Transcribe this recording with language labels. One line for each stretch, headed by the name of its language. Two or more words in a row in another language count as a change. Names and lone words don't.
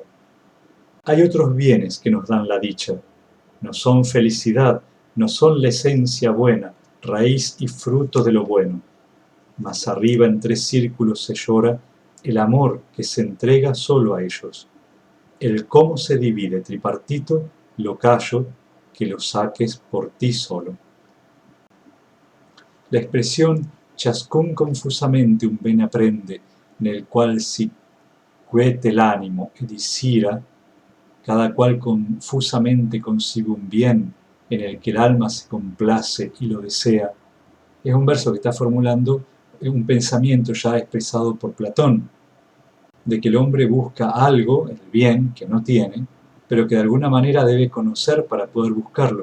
Spanish: Hay otros bienes que nos dan la dicha, no son felicidad, no son la esencia buena, raíz y fruto de lo bueno. Mas arriba en tres círculos se llora el amor que se entrega solo a ellos. El cómo se divide tripartito lo callo, que lo saques por ti solo. La expresión
Italian: ciascun confusamente un bene apprende, nel qual si quiete l'animo ed isira,
Spanish: cada cual confusamente consigue un bien en el que el alma se complace y lo desea, es un verso que está formulando un pensamiento ya expresado por Platón, de que el hombre busca algo, el bien, que no tiene, pero que de alguna manera debe conocer para poder buscarlo.